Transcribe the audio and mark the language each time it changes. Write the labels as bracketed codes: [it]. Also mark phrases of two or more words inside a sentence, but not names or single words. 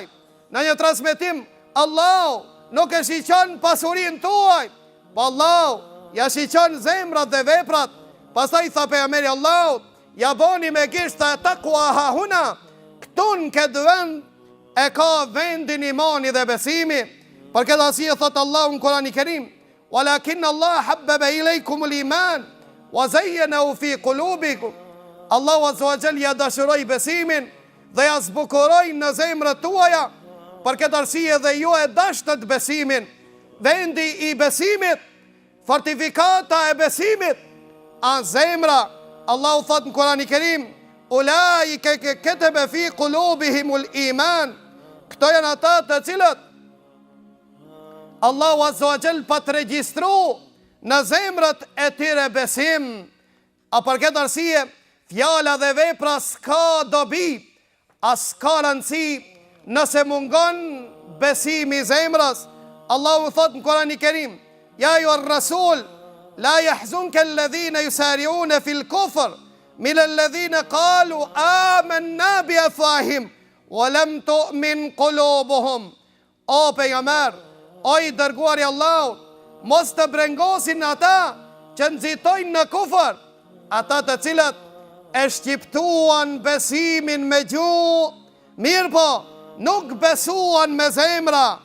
[sq] Në një transmetim, Allahu nuk e shiqon pasurin tuaj, po Allahu ja shiqon zemrat dhe veprat. Pastaj tha pejgamberi Allahut: ja boni me gishta e [ar] التقوى ها هنا, [sq] këtu në këtë vend e ka vendin imani dhe besimi. Për këtë arsye thot Allahu në Kur'anin e Kerim: [ar] ولكن الله حبب إليكم الإيمان وزينه في قلوبكم. [sq] Allahu [ar] عز وجل [sq] ja dashuroi besimin dhe ja zbukuroi në zemrat tuaja. Për këtë arsye dhe ju e dashtët besimin. Vendi i besimit, fortifikata e besimit, a zemra. Allahu thot në Kur'anin e Kerim: [ar] أولئك كتب في قلوبهم الإيمان. [sq] Këto janë ata të cilët Allahu [ar] عز وجل [sq] pa të regjistru në zemrat e tyre besim. A për këtë arsye, fjala dhe vepra s'ka dobi, as ka rëndësi nëse mungon besimi zemrës. Allahu thot në Kur'anin e Kerim: [ar] يا أيها الرسول لا يحزنك الذين يسارعون في الكفر من الذين قالوا آمنا بأفواههم ولم تؤمن قلوبهم. [sq] O pejgamber, o i dërguari Allahut, mos të brengosin ata që nxitojnë në kufër, ata të cilët e shqiptuan besimin me gjuhë, mirë po nuk besuan me zemra.